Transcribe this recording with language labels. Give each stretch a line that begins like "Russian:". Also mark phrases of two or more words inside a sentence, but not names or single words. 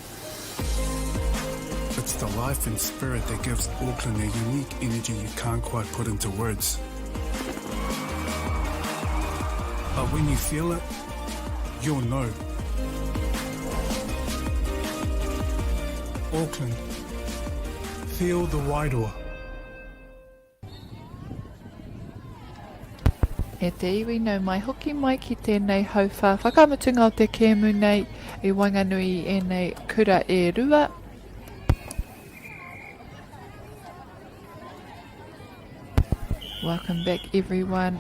English: It's the life and spirit that gives Auckland a unique energy you can't quite put into words. But when you feel it, you'll know. Auckland, feel the wairoa.
Māori: E te iwi nau mai hoki mai ki tēnei hauwha whakamutunga o te kēmu nei I Wanganui e nei kura e rua.
English: Welcome back everyone.